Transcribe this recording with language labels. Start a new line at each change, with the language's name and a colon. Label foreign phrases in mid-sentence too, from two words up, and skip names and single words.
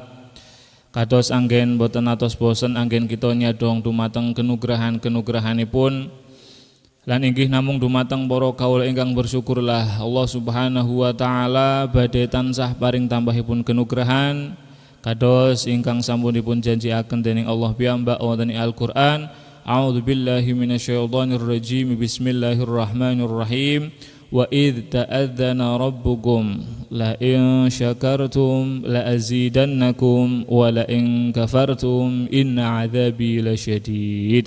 Javanese: Kados anggen boten atos bosen anggen kita nyadong dumateng kenugrahan-kenugrahanipun. Lan inggih namung dumateng para kaula ingkang bersyukurlah
Arabic: الله سبحانه وتعالى
Javanese: badhe tansah paring tambahipun kenugrahan kados ingkang sampunipun janjiaken dening Allah piyambak wonten ing Al-Qur'an.
Arabic: أعوذ بالله من الشيطان الرجيم. بسم الله الرحمن الرحيم. وإذ تأذن ربكم لئن شكرتم لأزيدنكم ولئن كفرتم إن عذابي لشديد.